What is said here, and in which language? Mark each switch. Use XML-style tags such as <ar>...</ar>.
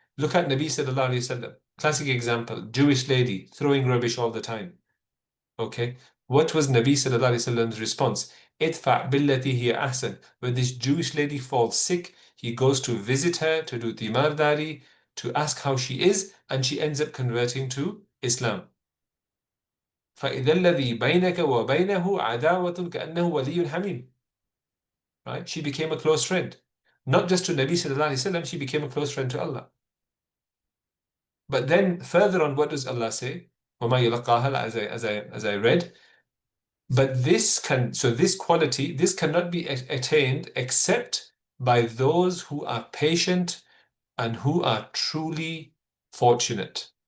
<en>Look at Nabi sallallahu alayhi wasallam. Classic example, Jewish lady throwing rubbish all the time. Okay, what was Nabi sallallahu alayhi wasallam's response?</en> <ar>Idfa' billati hiya ahsan.</ar> <en>When this Jewish lady falls sick, he goes to visit her, to do timardari, to ask how she is, and she ends up converting to Islam.</en> <ar>فإذا الذي بينك وبينه عداوة كأنه ولي حميم.</ar> <en>Right? She became a close friend. Not just to Nabi sallallahu alaihi wasallam, she became a close friend to Allah. But then further on, what does Allah say?</en> <ar>وَمَا يَلَقَاهَا,</ar> <en>as I read. But this quality, this cannot be attained except by those who are patient and who are truly fortunate.</en>